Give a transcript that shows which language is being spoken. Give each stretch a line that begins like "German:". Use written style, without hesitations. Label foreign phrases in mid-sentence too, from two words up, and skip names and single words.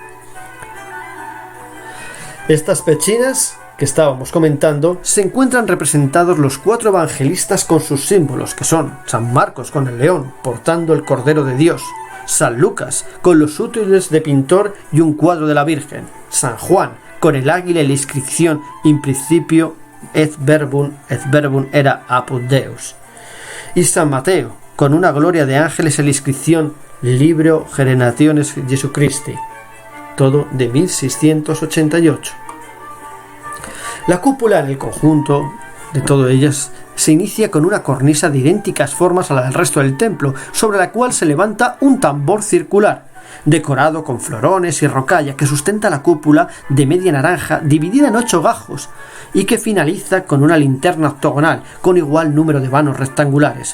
Spanish: Estas pechinas que estábamos comentando se encuentran representados los 4 evangelistas con sus símbolos, que son San Marcos con el león portando el Cordero de Dios, San Lucas con los útiles de pintor y un cuadro de la Virgen, San Juan con el águila y la inscripción
Latin: in principio et verbum era apud Deus,
Spanish: y San Mateo con una gloria de ángeles y la inscripción
Latin: Libro Generationes Jesucristi.
Spanish: todo de 1688. La cúpula en el conjunto de todo ellas se inicia con una cornisa de idénticas formas a la del resto del templo, sobre la cual se levanta un tambor circular, decorado con florones y rocalla, que sustenta la cúpula de media naranja dividida en 8 gajos y que finaliza con una linterna octogonal con igual número de vanos rectangulares.